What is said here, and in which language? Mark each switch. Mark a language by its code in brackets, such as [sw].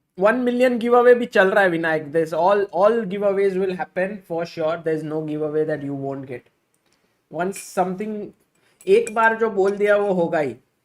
[en] 1 million giveaway [hi] भी चल रहा है Vinayak. [en] There's all giveaways will happen for sure. There's no giveaway that you won't get. Once something [hi] एक बार जो बोल दिया वो होगा ही.